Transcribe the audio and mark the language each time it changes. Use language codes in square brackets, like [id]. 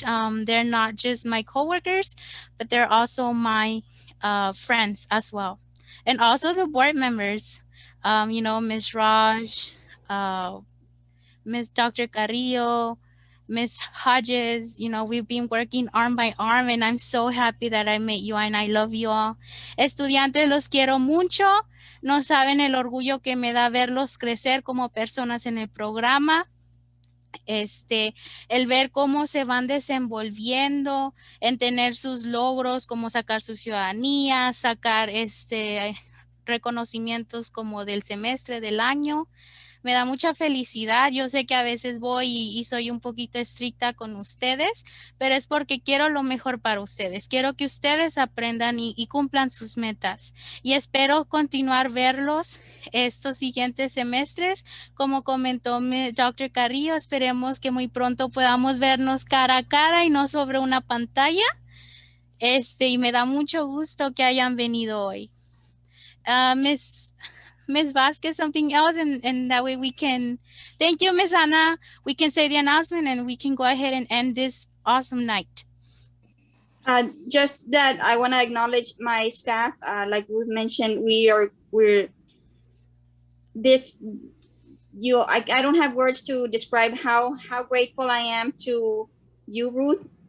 [en] They're not just my coworkers, but they're also my friends as well. And also the board members, you know, Miss Raj, Miss Dr. Carrillo, Miss Hodges, you know, we've been working arm by arm and I'm so happy that I met you and I love you all. [es] Estudiantes, los quiero mucho. No saben el orgullo que me da verlos crecer como personas en el programa. El ver cómo se van desenvolviendo, en tener sus logros, como sacar su ciudadanía, sacar reconocimientos como del semestre, del año. Me da mucha felicidad. Yo sé que a veces voy y soy un poquito estricta con ustedes, pero es porque quiero lo mejor para ustedes. Quiero que ustedes aprendan y cumplan sus metas. Y espero continuar verlos estos siguientes semestres. Como comentó Dr. Carrillo, esperemos que muy pronto podamos vernos cara a cara y no sobre una pantalla. Y me da mucho gusto que hayan venido hoy. [en] Miss Vasquez, something else, and that way we can, thank you, Miss Ana. We can say the announcement and we can go ahead and end this awesome night. Just that I want to acknowledge my staff. Like Ruth mentioned, I don't have words to describe how grateful I am to you, Ruth.